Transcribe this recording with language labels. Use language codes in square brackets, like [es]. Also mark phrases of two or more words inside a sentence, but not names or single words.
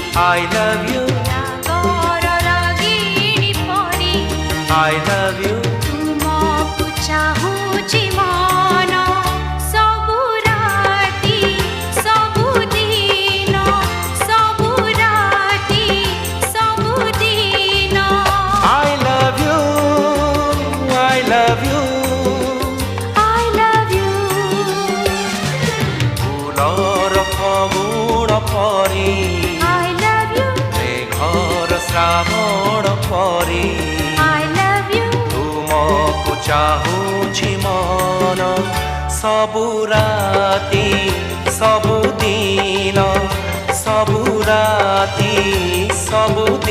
[en] I love you, [or] ରାଗର ରାଗିଣୀ ପରି [en] I love you, [or] ତୁମକୁ ଚାହୁଁଛି ମନ ସବୁ ରାତି ସବୁଦିନ ସବୁ ରାତି ସବୁଦିନ [en] I love you, I love you. I love you [or] ଫୁଲର ଫଗୁଣ ପରି [en] I love you [or] ମେଘର ଶ୍ରାବଣ ପରି [en] I love you [or] ତୁମକୁ ଚାହୁଁଛି ମନ ସବୁ ରାତି ସବୁଦିନ ସବୁ ରାତି ସବୁ